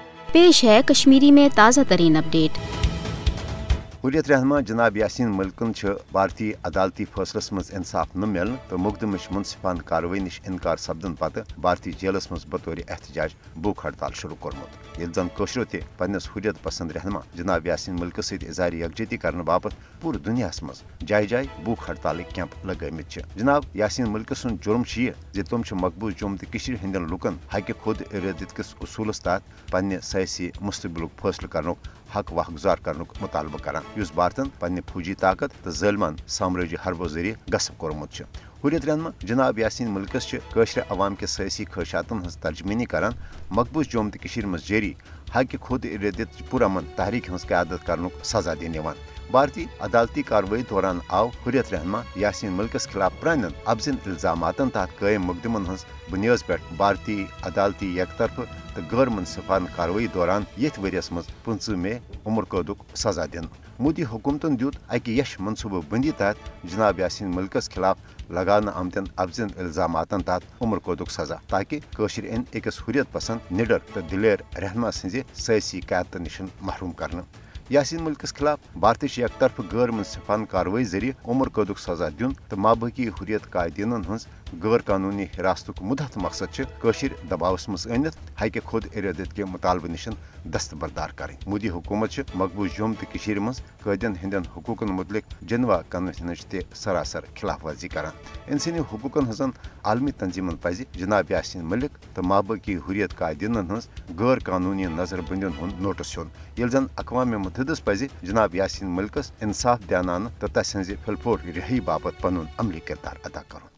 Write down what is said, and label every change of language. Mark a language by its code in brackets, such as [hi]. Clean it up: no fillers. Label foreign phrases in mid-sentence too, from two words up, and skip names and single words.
[ur] پیش ہے کشمیری میں تازہ ترین اپڈیٹ. [ks] हुर्रियत रहनमा जनाब यासीन मलिकन भारतीय अदालती फैसलस मज इंसाफ न मिलन तो मुकदमच मुनसिफान कार्रवाई निश इनकार सपदन पत भारतीय जेलस मज बतौर एहतजाज भूख हड़ताल शुरू कोरमुत। ये जन कशरो ते पन्नस हुर्रियत पसंद रहनमा जनाब यासीन मलिक सहित इज़हार यकजहती करने बाबत पूरे दुनिया मज जाय जाय भूख हड़ताल कैंप लगमित। जनाब यासीन मलिक सुन जुर्म यह तुम मकबूज जम्मू तो कश्मीर हंदन लुकन हक खुद इरादत किस उसूलस तहत पन्ने सियासी मुस्तकबिल फैसले करने हक वाहगुजार करने मुतालबा करान युस भारतन पन्ने फौजी ताकत तो ज़ालिमान साम्राज्य हरबो जरिए गस्प कोरमुत। हुर्रियत रहनमा जनाब यासीन मलिकस कशर अवाम के सियासी ख्वाहिशातन हज तर्जमानी करान मकबूज जम्मू तो कश्मीर मज जारी हक खुद इरादत पुरअमन तहरीक हज क़यादत करने सजा दिन। भारतीय अदालती कार्रवाई दौरान आव हुर्रियत रहनमा यासीन मलिकस खिलाफ प्रान अबजिन इल्जामातन तहत कायम मुकदमन हज बुनियाद पे भारतीय अदालती एक तरफ तो गैर मुनसिफान कार्रवाई दौरान यथ वरियस मज 15 मई उम्र कैदुक सजा दिन। मोदी हुकूमतन दियुत अकि यश मनसूबा बंदी तहत जनाब यासीन मलिकस खिलाफ लगान आमतन अबजिन इल्जामातन तहत उम्र कैदुक सजा ताकि कशर इन अकिस हुर्रियत पसंद निडर तो दिलेर रहनमा सज सियासी क़यादत निश महरूम करना। यासीन मलिकस खिलाफ भारतीय एक तरफ गैर मुनसिफान कार्रवाई जरिए उम्र कैदुक सजा दिन तो माबाकी हुर्रियत कायदीन हज गैर कानूनी हिरासत मुदत मकसद कशर दबावस मज अनित हक खुद इरादत के मुतालबे निश दस्तबरदार करें। मोदी हुकूमत मकबूज जम्मू तो कश्मीर मज कैदीन हंदन हुकूकन मुतलिक जिनवा कन्वेंशन ते सरासर खिलाफ वर्जी करान। इंसानी हुकूकन हजन आलमी तंजीमन पज जनाब यासीन मलिक तो माबाकी हुर्रियत कायदीन हज गैर कानूनी नजरबंदियों हूं नोटिस हेन ये जन अक़वाम मुत्तहिदा पज जनाब यासीन मलिकस इंसाफ दियानान तो तस फिलपोट रिहाई बाबत पनुन अमली किरदार अदा कर।